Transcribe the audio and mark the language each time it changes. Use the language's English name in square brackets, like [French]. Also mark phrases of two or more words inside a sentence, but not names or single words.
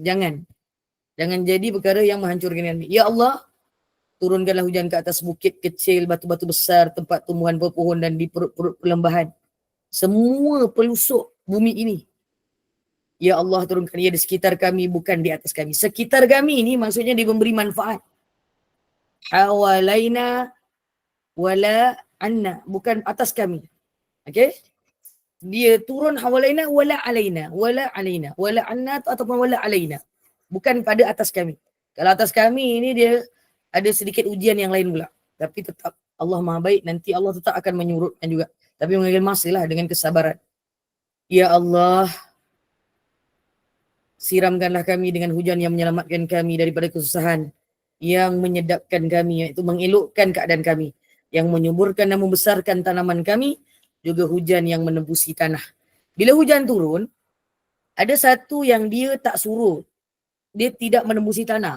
[Malay] Jangan jadi perkara yang menghancurkan kami. Ya Allah, turunkanlah hujan ke atas bukit kecil, batu-batu besar, tempat tumbuhan pohon dan di perut-perut perlembahan. Semua pelusuk bumi ini. Ya Allah, turunkan ia di sekitar kami, bukan di atas kami. Sekitar kami ini maksudnya dia memberi manfaat. [Arabic] حوالينا ولا عنا, [Malay] bukan atas kami. Okey? Dia turun [Arabic] حوالينا ولا علينا، ولا علينا، ولا عنا ataupun ولا علينا. [Malay] Bukan pada atas kami. Kalau atas kami ini dia ada sedikit ujian yang lain pula. Tapi tetap Allah Maha Baik, nanti Allah tetap akan menyurutkan juga. Tapi mengambil masa lah dengan kesabaran. Ya Allah, siramkanlah kami dengan hujan yang menyelamatkan kami daripada kesusahan, yang menyedapkan kami, iaitu mengelokkan keadaan kami, yang menyuburkan dan membesarkan tanaman kami, juga hujan yang menembusi tanah. Bila hujan turun, ada satu yang dia tak suruh, dia tidak menembusi tanah.